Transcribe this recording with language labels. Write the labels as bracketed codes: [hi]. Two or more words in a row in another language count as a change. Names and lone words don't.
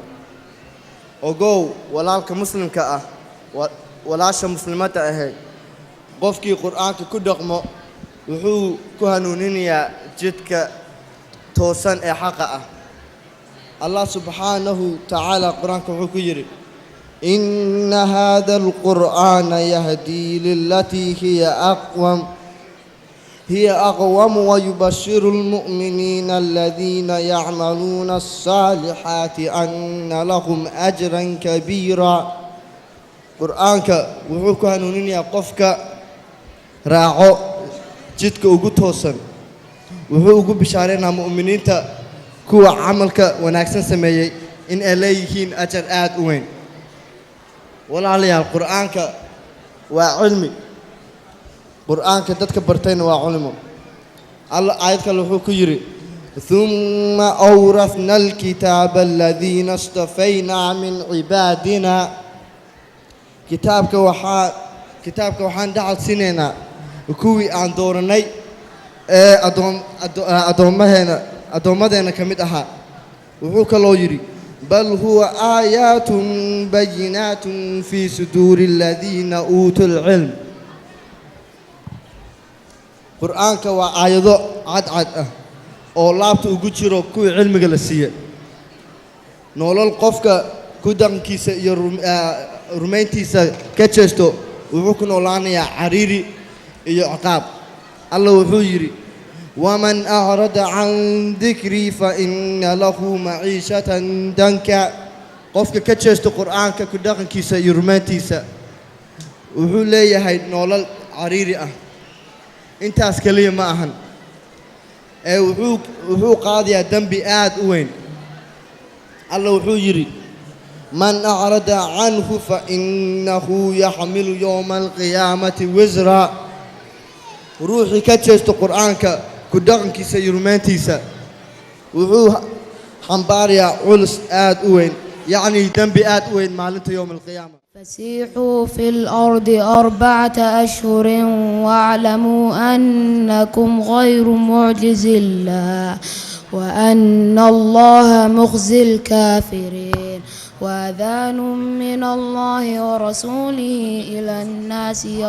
[so] ogow walaalka muslimka ah walaasha muslimada ahayd qofkii qur'aanka ku dhaqmo wuxuu ku hanuuninayaa jidka toosan ee xaqa ah. [ar] الله سبحانه تعالى [so] qur'aanka wuxuu ku yiri [ar] إن هذا القرآن يهدي للتي هي أقوم ويبشر المؤمنين الذين يعملون الصالحات أن لهم أجرا كبيرا. [so] qur'aanka wuxuu ku hanuuninayaa qofka raaco jidka ugu toosan. wuxuu ugu bishaareynaa mu'miniinta kuwa camalka wanaagsan sameeyay in ay leeyihiin ajar aad u weyn. walaalayaal qur'aanka waa cilmi. qur'aanka dadka bartayna waa culimo. [ar] alla aayad kale wuxuu ku yiri ثم أورثنا الكتاب الذين اصطفينا من عبادنا. [so] kitaabka waxaan dhacal siinaynaa kuwii aan dooranay ee addoommadeena ka mid ahaa. wuxuu kaloo yidhi [ar] بل هو آيات بينات في صدور الذين أوتوا العلم قرآنك وآيات عد oo [so] laabta ugu jiro kuwii cilmiga la siiyay nolol qofka ku dankiisa iyo rumayntiisa ka jeesto wuxuu ku noolaanayaa cariiri iyo ciqaab Allah wuxuu yiri [ar] ومن أعرض عن ذكري فإن له معيشة ضنكا [so] qofka ka jeesto quraanka ku dhaqankiisa iyo rumayntiisa wuxuu leeyahay nolol cariiri ah intaas kaliya ma ahan wuxuu qaadayaa dambi aad u weyn Allah wuxuu yiri [ar] من أعرض عنه فإنه يحمل يوم القيامة وزرا [so] ruuxi ka jeesto quraanka ku dhaqankiisa iyo rumayntiisa wuxuu xambaarayaa culus aad u weyn يعني dambi aad u weyn maalinta [ar] يوم القيامة فسيحوا في الأرض 4 أشهر واعلموا أنكم غير معجز الله وأن الله مخزي الكافرين وأذان من الله ورسوله إلى الناس